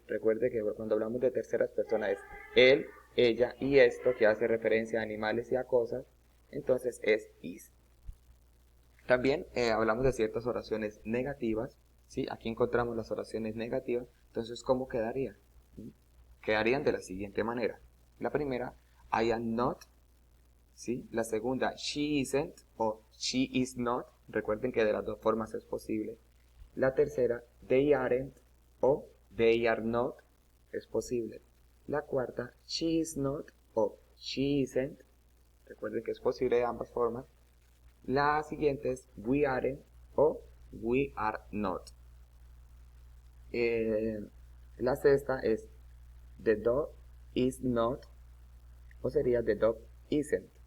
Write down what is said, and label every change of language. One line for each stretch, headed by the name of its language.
Spanish: Recuerde que cuando hablamos de terceras personas es él, ella y esto, que hace referencia a animales y a cosas. Entonces es
English: is.
Spanish: También hablamos de ciertas oraciones negativas. ¿Sí? Aquí encontramos las oraciones negativas. Entonces, ¿cómo quedarían? Quedarían de la siguiente manera. La primera,
English: I am not.
Spanish: ¿Sí? La segunda,
English: she isn't o she is not.
Spanish: Recuerden que de las dos formas es posible. La tercera,
English: they aren't
Spanish: o
English: they are not.
Spanish: Es posible. La cuarta,
English: she is not o she isn't.
Spanish: Recuerden que es posible de ambas formas. La siguiente es
English: we aren't o we are not.
Spanish: La sexta es
English: the dog is not
Spanish: o sería
English: the dog isn't.